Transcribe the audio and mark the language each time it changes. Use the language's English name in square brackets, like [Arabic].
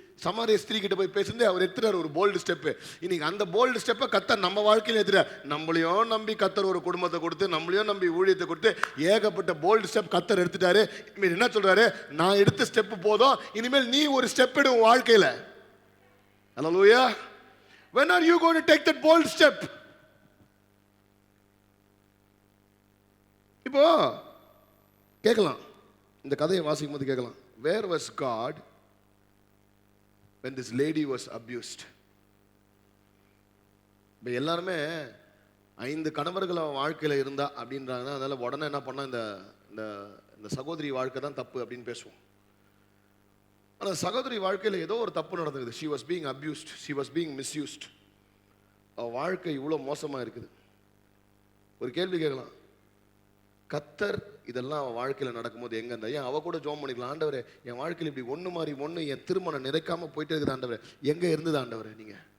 [Tamil] சமாரிய ஸ்திரீ கிட்ட போய் பேசுறது அவர் எடுத்துட்டார் ஒரு போல்டு ஸ்டெப். இன்னைக்கு அந்த போல்டு ஸ்டெப்பை கர்த்தர் நம்ம வாழ்க்கையில எடுத்துட்டார். நம்மளையும் நம்பி கர்த்தர் ஒரு குடும்பத்தை கொடுத்து, நம்மளையும் நம்பி ஊழியத்தை கொடுத்து, ஏகப்பட்ட போல்டு ஸ்டெப் கர்த்தர் எடுத்துட்டாரு. இனிமேல் என்ன சொல்றாரு? நான் எடுத்த ஸ்டெப் போதும், இனிமேல் நீ ஒரு ஸ்டெப் எடு உன் வாழ்க்கையில. ஹல்லேலூயா. [English] When are you going to take that bold step? [Tamil] இப்போ கேட்கலாம், இந்த கதையை வாசிக்கும் போது கேட்கலாம், [English] where was God when this lady was abused? [Tamil] இப்போ எல்லாருமே 5 கணவர்கள் அவன் வாழ்க்கையில் இருந்தா அப்படின்றாங்க. அதனால உடனே என்ன பண்ணா, இந்த சகோதரி வாழ்க்கை தான் தப்பு அப்படின்னு பேசுவோம். ஆனால் சகோதரி வாழ்க்கையில் ஏதோ ஒரு தப்பு நடந்தது. [English] she was being abused, she was being misused. [Tamil] அவள் வாழ்க்கை இவ்வளோ மோசமாக இருக்குது. ஒரு கேள்வி கேட்கலாம், கத்தர் இதெல்லாம் அவன் வாழ்க்கையில் நடக்கும்போது எங்க இருந்தா ஏன் அவ கூட ஜோம் பண்ணிக்கலாம், ஆண்டவரே என் வாழ்க்கையில் இப்படி ஒன்று மாதிரி ஒன்று என் திருமணம் நிறைக்காம போயிட்டே இருக்குது ஆண்டவரே, எங்க இருந்தது ஆண்டவரே நீங்க.